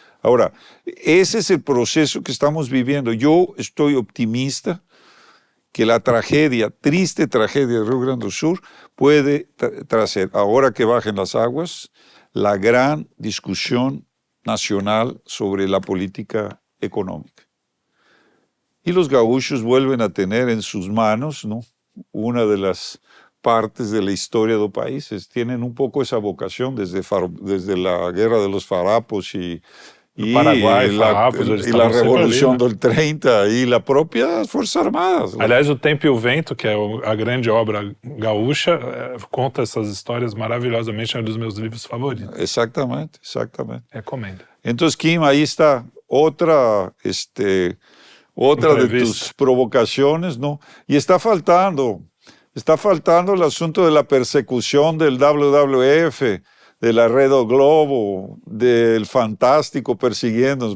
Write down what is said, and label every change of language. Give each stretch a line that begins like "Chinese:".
Spanish: Ahora, ese es el proceso que estamos viviendo. Yo estoy optimista que la triste tragedia de Río Grande do Sur puede traer, ahora que bajen las aguas, la gran discusión nacional sobre la política económica. Y los gaúchos vuelven a tener en sus manos, ¿no?, una de las partes de la historia del país. Tienen un poco esa vocación desde la guerra de los farapos y
Portuguese: Paraguai, la Revolução do 30 e a própria Forças Armadas. Aliás, O Tempo e o Vento, que é a grande obra gaúcha, conta essas histórias maravilhosamente, é um dos meus livros favoritos. Exatamente, exatamente. Recomendo. Então, Kim, aí está outra de tus provocações, ¿no? E está faltando
Spanish: el asunto de la persecución del WWF, de la Red Globo, del Fantástico persiguiéndonos.